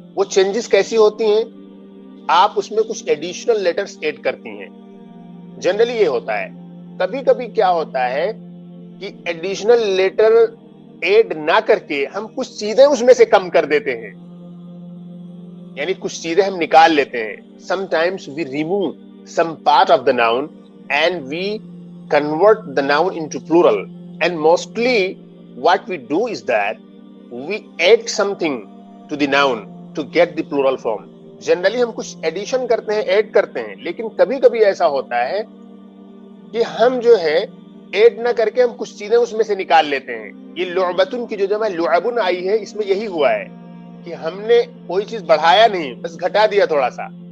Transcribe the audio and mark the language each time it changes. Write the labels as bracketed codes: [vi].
[ur] وہ چینجز کیسی ہوتی ہیں؟ آپ اس میں کچھ ایڈیشنل لیٹرز ایڈ کرتی ہیں. جنرلی یہ ہوتا ہے. کبھی کبھی کیا ہوتا ہے کہ ایڈیشنل لیٹر ایڈ نہ کر کے ہم کچھ چیزیں اس میں سے کم کر دیتے ہیں، یعنی کچھ چیزیں ہم نکال لیتے ہیں. [en] Sometimes we remove some part of the noun and we convert the noun into plural, and mostly what we do is that we add something to the noun to get the plural form. [ur] Generally ہم کچھ edition کرتے ہیں، add کرتے ہیں، لیکن کبھی کبھی ایسا ہوتا ہے کہ ہم جو ہے ایڈ نہ کر کے ہم کچھ چیزیں اس میں سے نکال لیتے ہیں. یہ لعبتن کی جو جمع لعبن آئی ہے اس میں یہی ہوا ہے کہ ہم نے کوئی چیز بڑھایا نہیں، بس گھٹا دیا تھوڑا سا.